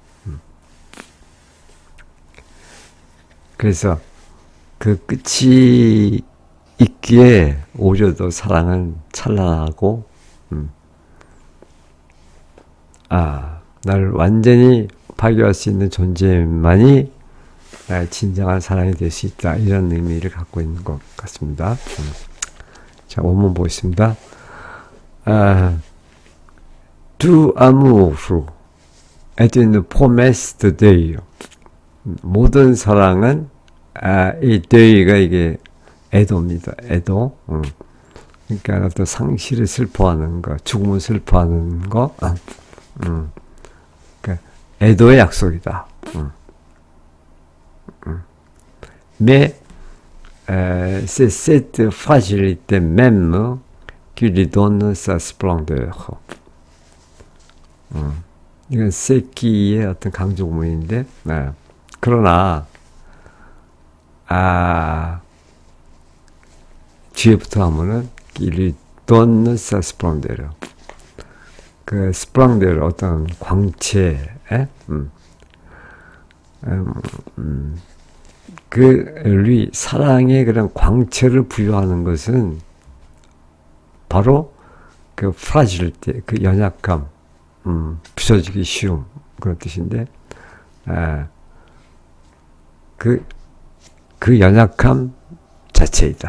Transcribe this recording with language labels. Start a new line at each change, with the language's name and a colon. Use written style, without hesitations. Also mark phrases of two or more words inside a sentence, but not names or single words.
Korean: 그래서 그 끝이 있기에 오히려 더 사랑은 찬란하고 나를 완전히 파괴할 수 있는 존재만이 나의 진정한 사랑이 될 수 있다. 이런 의미를 갖고 있는 것 같습니다. 자, 원문 보겠습니다.
French: Du amour est une promesse de deuil.
Korean: 모든 사랑은 이 deuil가 이게 애도입니다. 애도. 그러니까 어떤 상실을 슬퍼하는 거, 죽음을 슬퍼하는 거. 그러니까 애도의 약속이다.
French: Mais c'est cette fragilité même qui lui donne sa splendeur.
Korean: 이건 세키의 어떤 강조문인데, 그러나 뒤에부터 하면은
French: qui lui donne sa splendeur.
Korean: 그 splendeur 어떤 광채, 그 사랑의 그런 광채를 부여하는 것은 바로 그 fragility, 그 연약감, 부서지기 쉬움 그런 뜻인데, 그 연약함 자체이다.